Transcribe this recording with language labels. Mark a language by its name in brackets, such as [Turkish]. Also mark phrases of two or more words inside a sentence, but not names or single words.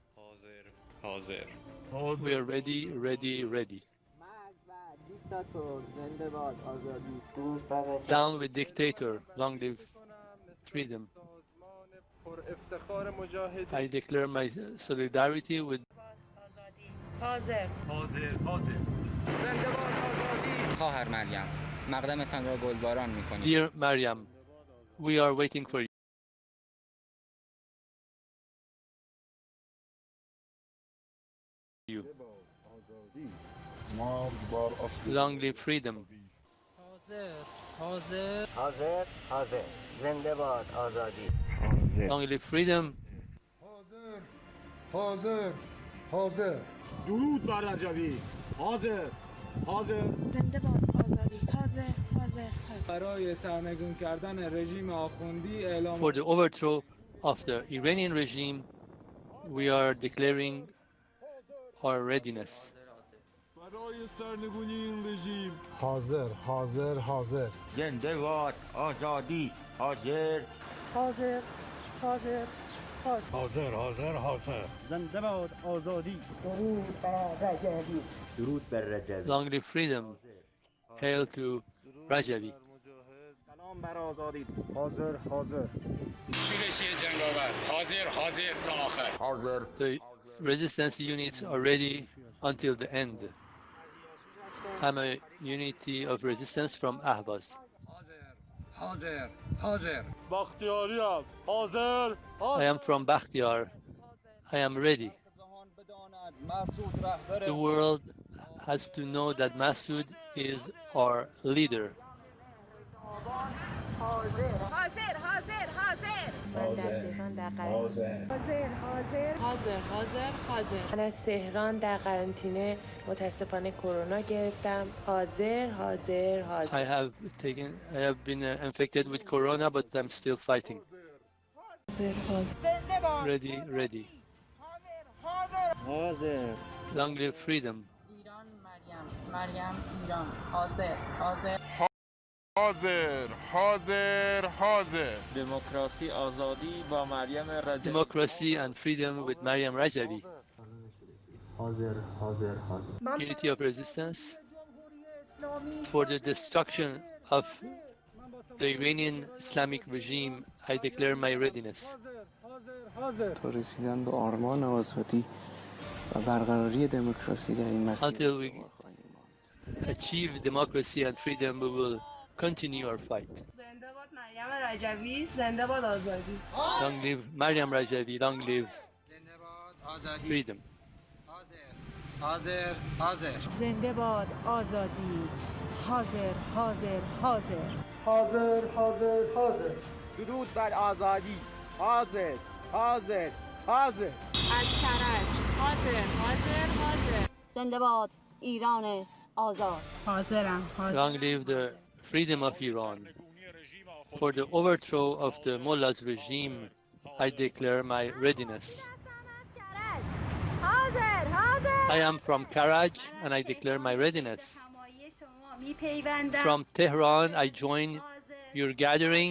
[English] We are ready, ready, ready. Down with dictator, long live freedom. I declare my solidarity with [Persian] خواهر مریم مقدمتان را گلباران می‌کنیم. [English] Dear Maryam, we are waiting for you. Long live freedom. [Persian] حاضر حاضر حاضر زنده باد آزادی [English] Long live freedom. [Persian] حاضر حاضر درود بر رجبی حاضر حاضر زنده باد آزادی حاضر حاضر برای سرنگون کردن رژیم آخوندی اعلام [English] For the overthrow of the Iranian regime, we are declaring our readiness. [Persian] برای سرنگونی این رژیم حاضر حاضر حاضر زنده باد آزادی حاضر حاضر حاضر حاضر حاضر حاضر زنده باد آزادی درود بر رجبی درود بر رجبی [English] Long live freedom. Hail to Rajavi. [Persian] سلام بر آزادی حاضر حاضر شورشی جنگاور حاضر حاضر تا آخر حاضر [English] The resistance units are ready until the end. I'm a unity of resistance from Ahvaz. [Persian] حاضر حاضر بختیاری حاضر [English] I am from Bakhtiar. I am ready. The world has to know that Masood is our leader. [Persian] حاضر حاضر حاضر من از تهران در قرنطینه متاسفانه کرونا گرفتم. حاضر حاضر حاضر. [English] I have been infected with corona, but I'm still fighting. Ready, ready. [Persian] حاضر. [English] Long live freedom. [Persian] مریم ایران حاضر حاضر حاضر حاضر حاضر. دموکراسی آزادی با مریم رجوی. [English] Democracy and freedom with Maryam Rajavi. [Persian] حاضر حاضر حاضر. [English] Unity of resistance for the destruction of the Iranian Islamic regime. I declare my readiness. [Persian] تا رسیدن به آرمان آزادی و برقراری دموکراسی در این مسیر. [English] Until we achieve democracy and freedom, we will continue our fight. [Persian] زنده باد مریم رجوی، زنده باد آزادی. [English] Long live Maryam Rajavi, long live freedom. [Persian] حاضر حاضر. زنده باد آزادی. حاضر حاضر حاضر. حاضر حاضر حاضر. درود بر آزادی. حاضر حاضر حاضر. از کرج. حاضر حاضر حاضر. زنده باد ایران آزاد. حاضرم حاضر. [English] Long live the freedom of Iran. For the overthrow of the mullah's regime, I declare my readiness. [Persian] حاضر حاضر. [English] I am from Karaj and I declare my readiness. From Tehran, I join your gathering.